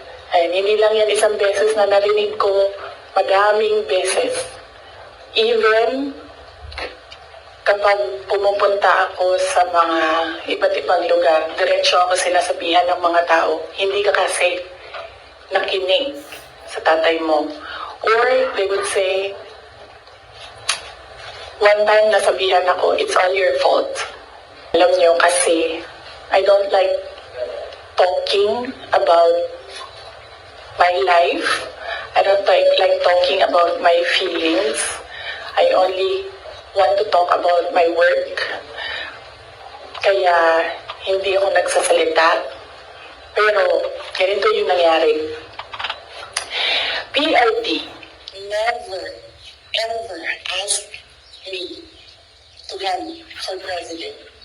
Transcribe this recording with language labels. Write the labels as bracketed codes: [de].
[tl] Ay, hindi lang yan isang beses na narinig ko, madaming beses. Even kapag pumupunta ako sa mga iba't ibang lugar, diretso ako sinasabihan ng mga tao, hindi ka kasi nakinig sa tatay mo. [en] Or they would say, one time [tl] nasabihan ako, [en] it's all your fault. [tl] Alam niyo kasi, [en] I don't like talking about my life. I don't like talking about my feelings. I only want to talk about my work. [tl] Kaya hindi ako nagsasalita. Pero ganito yung nangyari. [en] PRD never ever asked me to run for president.